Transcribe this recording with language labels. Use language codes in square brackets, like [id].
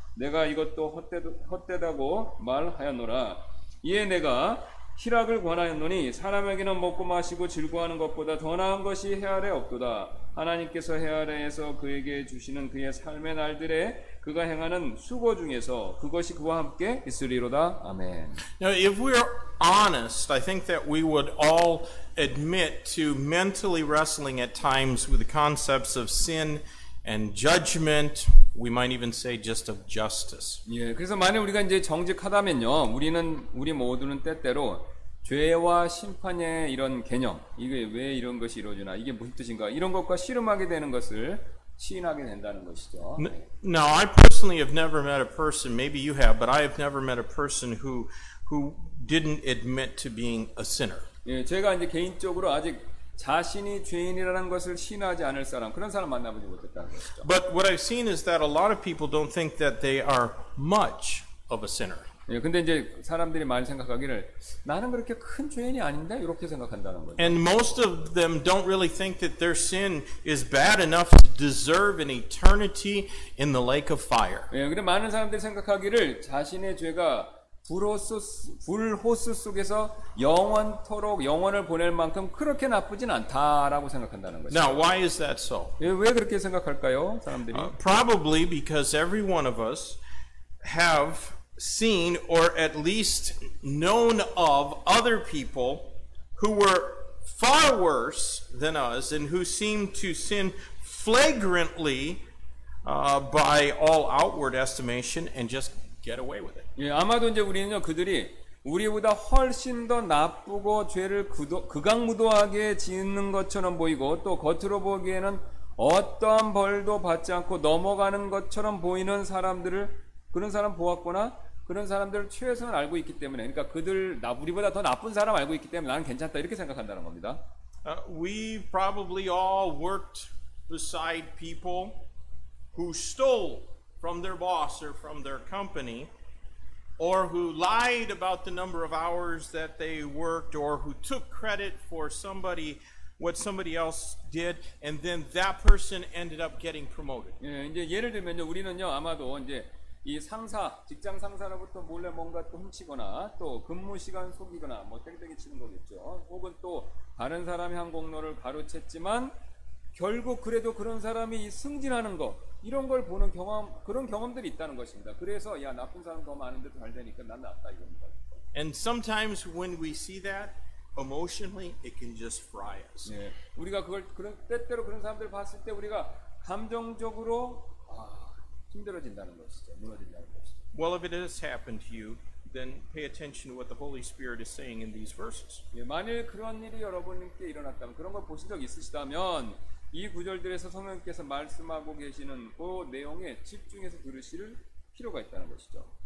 [ko] 내가 이것도 헛되다고 말하였노라. 이에 내가 희락을 권하였노니 사람에게는 먹고 마시고 즐거워하는 것보다 더 나은 것이 해 아래 없도다. 하나님께서 해 아래에서 그에게 주시는 그의 삶의 날들에 그가 행하는 수고 중에서 그것이 그와 함께 있으리로다. 아멘. [en] Now, if we're honest, I think that we would all admit to mentally wrestling at times with the concepts of sin and judgment. We might even say just of justice. [ko] 예, 그래서 만약 우리가 이제 정직하다면요, 우리 모두는 때때로 죄와 심판의 이런 개념, 이게 왜 이런 것이 이루어지나, 이게 무슨 뜻인가, 이런 것과 씨름하게 되는 것을 시인하게 된다는 것이죠. [en] Now, I personally have never met a person, maybe you have, but I have never met a person who didn't admit to being a sinner. [ko] 예, 제가 이제 개인적으로 아직 자신이 죄인이라는 것을 시인하지 않을 사람, 그런 사람 만나보지 못했다는 것이죠. [en] But what I've seen is that a lot of people don't think that they are much of a sinner. [ko] 예, 근데 이제 사람들이 많이 생각하기를 나는 그렇게 큰 죄인이 아닌데 이렇게 생각한다는 거죠. [en] And most of them don't really think that their sin is bad enough to deserve an eternity in the lake of fire. [ko] 예, 근데 많은 사람들이 생각하기를 자신의 죄가 불호수 속에서 영원토록 영원을 보낼 만큼 그렇게 나쁘진 않다라고 생각한다는 거죠. [en] Now, why is that so? [ko] 예, 왜 그렇게 생각할까요, 사람들이? [en] Probably because every one of us have seen or at least known of other people who were far worse than us and who seemed to sin flagrantly by all outward estimation and just get away with it. [ko] 예, 아마도 이제 우리는요, 그들이 우리보다 훨씬 더 나쁘고 죄를 극악무도하게 짓는 것처럼 보이고 또 겉으로 보기에는 어떠한 벌도 받지 않고 넘어가는 것처럼 보이는 사람들을 그런 사람 보았거나 그런 사람들을 최소한 알고 있기 때문에, 그러니까 우리보다 더 나쁜 사람 알고 있기 때문에 나는 괜찮다 이렇게 생각한다는 겁니다. [en] We probably all worked beside people who stole from their boss or from their company, or who lied about the number of hours that they worked, or who took credit for what somebody else did, and then that person ended up getting promoted. [ko] 예, 이제 예를 들면요, 우리는요 아마도 이제 이 상사, 직장 상사로부터 몰래 뭔가 또 훔치거나 또 근무 시간 속이거나 뭐 땡땡이 치는 거겠죠. 혹은 또 다른 사람이 한 공로를 가로챘지만 결국 그래도 그런 사람이 승진하는 거 이런 걸 보는 그런 경험들이 있다는 것입니다. 그래서 야 나쁜 사람 더 많은데도 잘 되니까 난 낫다 이겁니다. [en] And sometimes when we see that, emotionally, it can just fry us. [ko] 예, 우리가 때때로 그런 사람들 봤을 때 우리가 감정적으로 힘들어진다는 것이죠. 무너진다는 것이죠. [en] Well, if it has happened to you, then pay attention to what the Holy Spirit is saying in these verses. [ko] 예, 만일 그런 일이 여러분께 일어났다면 그런 걸 보신 적 있으시다면 이 구절들에서 성령께서 말씀하고 계시는 그 내용에 집중해서 들으실 필요가 있다는 것이죠.